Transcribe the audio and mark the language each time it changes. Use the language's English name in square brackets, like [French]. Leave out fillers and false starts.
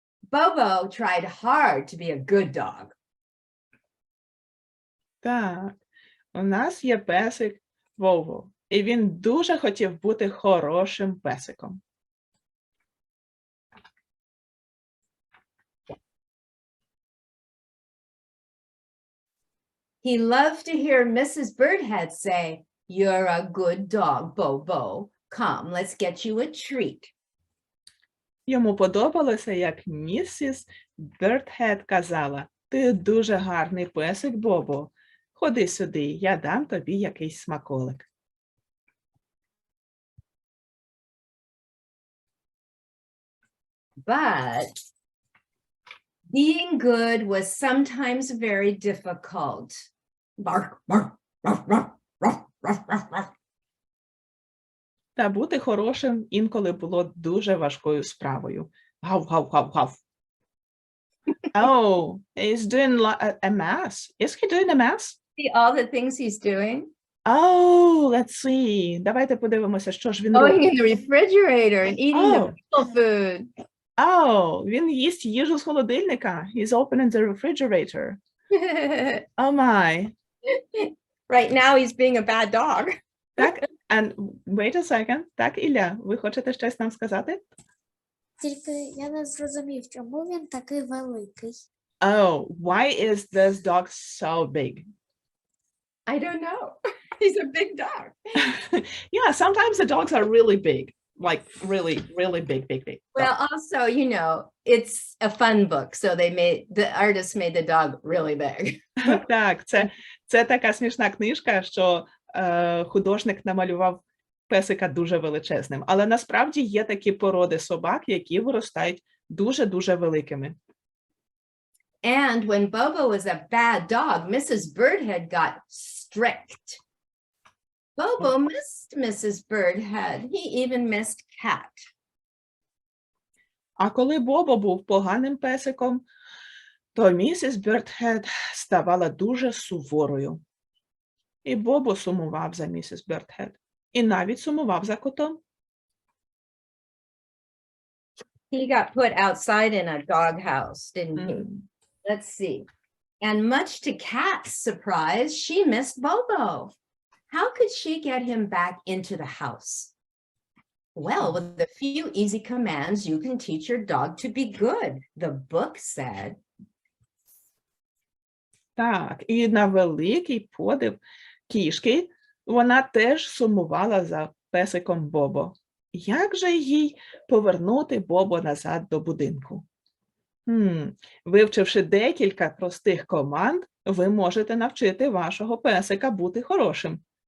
[English] Bobo tried hard to be a good dog. [Ukrainian] Так, у нас є песик Вово, і він дуже хотів бути хорошим песиком. [English] He loved to hear Mrs. Birdhead say, "You're a good dog, Bobo. Come, let's get you a treat." [Ukrainian] Йому подобалося, як місіс Бертхед казала: «Ти дуже гарний песик, Бобо. Ходи сюди, я дам тобі якийсь смаколик». [English] But being good was sometimes very difficult. Bark, bark, ruff, ruff, ruff, ruff, ruff, ruff. [Ukrainian] Та бути хорошим інколи було дуже важкою справою. Гав, гав, гав, гав. [English] Oh, he's doing a mass. Is he doing a mass? See all the things he's doing? Oh, let's see. [Ukrainian] Давайте подивимося, що ж він [English] Going [Ukrainian] робить. [English] in the refrigerator and eating the Oh. people food. [Ukrainian] Oh, він їсть їжу з холодильника. [English] He's opening the refrigerator. Oh my. Right now he's being a bad dog. Так, and wait a second. [Ukrainian] Так, Ілля, ви хочете щось нам сказати? Тільки я не зрозумів, чому він такий великий. [English] Oh, why is this dog so big? I don't know. He's a big dog. Yeah, sometimes the dogs are really big. Like really, really big, big, big. Well, also, you know, it's a fun book. So the artist made the dog really big. [Ukrainian] Так, це така смішна книжка, що художник намалював песика дуже величезним. Але насправді є такі породи собак, які виростають дуже-дуже великими. [English] And when Bobo was a bad dog, Mrs. Birdhead got strict. Bobo missed Mrs. Birdhead. He even missed Cat. [Ukrainian] А коли Бобо був поганим песиком, то місіс Бёрдхед ставала дуже суворою. І Бобо сумував за місіс Бёрдхед. І навіть сумував за котом. [English] He got put outside in a doghouse, didn't he? Let's see. And much to Cat's surprise, she missed Bobo. How could she get him back into the house? Well, with a few easy commands, you can teach your dog to be good, the book said. [Ukrainian] Так, і на великий подив кішки вона теж сумувала за песиком Бобо. Як же їй повернути Бобо назад до будинку? Вивчивши декілька простих команд, ви можете навчити вашого песика бути хорошим.